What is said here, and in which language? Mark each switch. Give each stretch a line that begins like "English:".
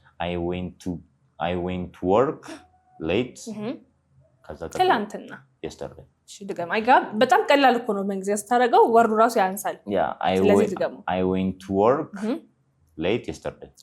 English: I went to work late
Amharic: ከዛ ትላንትና
English: yesterday
Amharic: እሺ ድገም በጣም ቀላል እኮ ነው መንግስት ያስታረገው ወሩ ራሱ ያንሳል
English: I went to work late yesterday